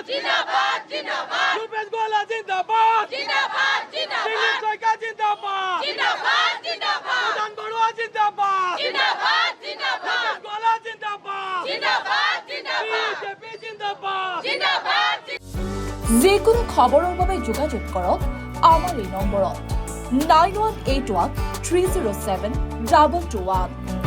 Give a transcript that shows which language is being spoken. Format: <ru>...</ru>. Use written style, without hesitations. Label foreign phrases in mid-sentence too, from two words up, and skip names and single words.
<hi>जिंदाबाद जिंदाबाद रुपेश गोला जिंदाबाद जिंदाबाद दिलीप जिंदाबाद सोयका जिंदाबाद जिंदाबाद जिंदाबाद मदन बरुआ जिंदाबाद जिंदाबाद जिंदाबाद रुपेश गोला जिंदाबाद जिंदाबाद जिंदाबाद बीजेपी जिंदाबाद जिंदाबाद</hi> <as>যিকোনো খবৰৰ বাবে যোগাযোগ কৰক আমাৰ এই নম্বৰত 9181 307 221</as>